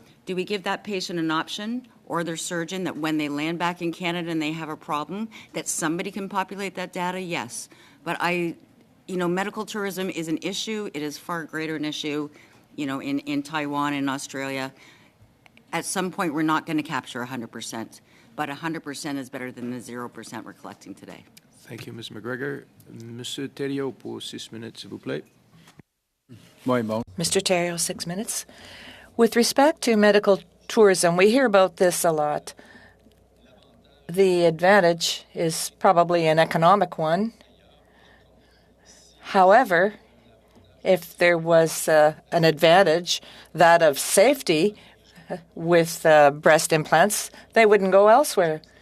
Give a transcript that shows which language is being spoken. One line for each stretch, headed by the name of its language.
English: Do we give that patient an option or their surgeon that when they land back in Canada and they have a problem, that somebody can populate that data? Yes. But medical tourism is an issue. It is far greater an issue, in Taiwan and Australia. At some point, we're not going to capture 100%, but 100% is better than the 0% we're collecting today. Thank you, Ms. McGregor.
French: Monsieur Thériault, pour 6 minutes, s'il vous plaît.
English: Mr. Terrio, 6 minutes. With respect to medical tourism, we hear about this a lot. The advantage is probably an economic one. However, if there was an advantage, that of safety with breast implants, they wouldn't go elsewhere.